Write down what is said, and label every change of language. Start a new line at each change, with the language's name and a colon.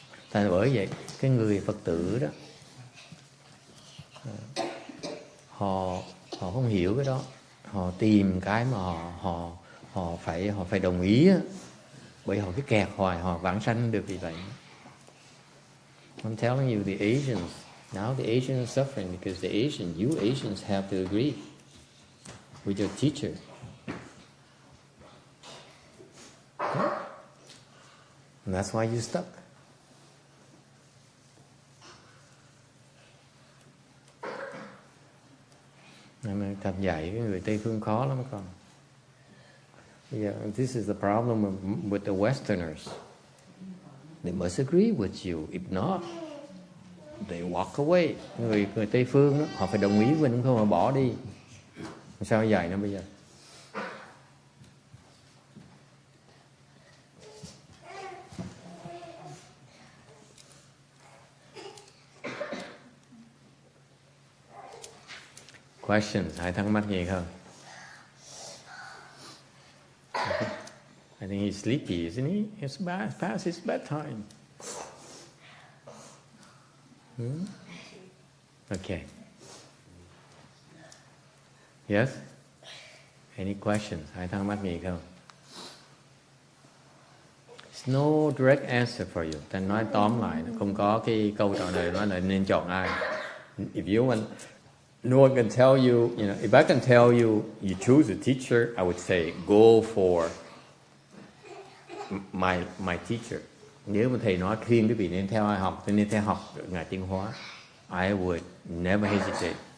Vietnamese: Tại bởi vậy cái người Phật tử đó họ không hiểu cái đó, họ tìm cái mà họ phải đồng ý á, bởi họ cứ kẹt hoài, họ vãng sanh được vì vậy.
English: I'm telling you, the Asians now, the Asians are suffering because you Asians have to agree with your teacher. And that's why you're stuck.
Vietnamese: Nên thật dạy cái người Tây phương khó lắm con.
English: Yeah, this is the problem with the Westerners. They must agree with you. If not, they walk away.
Vietnamese: Người Tây phương đó, họ phải đồng ý với mình, không họ bỏ đi. Sao dạy nó bây giờ?
English: Questions?
Vietnamese: Ai thắc mắc gì không?
English: I think he's sleepy, isn't he? It's past his bedtime. Okay. Yes? Any questions?
Vietnamese: Ai thắc mắc gì không?
English: There's no direct answer for you.
Vietnamese: Ta nói tóm lại, không có cái câu trả lời nói là nên chọn ai.
English: If you want, no one can tell you, if I can tell you, you choose a teacher, I would say go for my teacher.
Vietnamese: Nếu mà thầy nói khuyên quý vị nên theo ai học, nên theo học Ngài Tiến Hóa,
English: I would never hesitate.